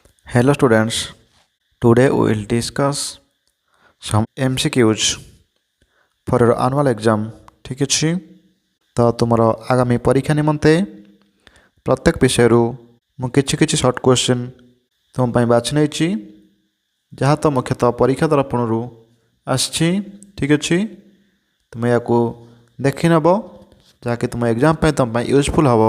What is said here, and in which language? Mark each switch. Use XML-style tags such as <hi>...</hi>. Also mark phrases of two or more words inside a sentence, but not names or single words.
<en>Hello students, today we will discuss some MCQs for your annual exam.</en> <or>ठीक ଅଛି ତ ତୁମର ଆଗାମୀ ପରୀକ୍ଷା ନିମନ୍ତେ ପ୍ରତ୍ୟେକ ବିଷୟରୁ ମୁଁ କିଛି</or> <en>short question</en> <or>ତୁମ ପାଇଁ ବାଛି ନେଇଛି ଯାହା ତ ମୁଖ୍ୟତଃ ପରୀକ୍ଷା ଦର୍ପଣରୁ ଆସିଛି। ଠିକ୍ ଅଛି, ତୁମେ ୟାକୁ ଦେଖିନେବ ଯାହାକି ତୁମ ଏକ୍ଜାମ୍ ପାଇଁ ତୁମ ପାଇଁ ୟୁଜଫୁଲ୍ ହେବ।</or>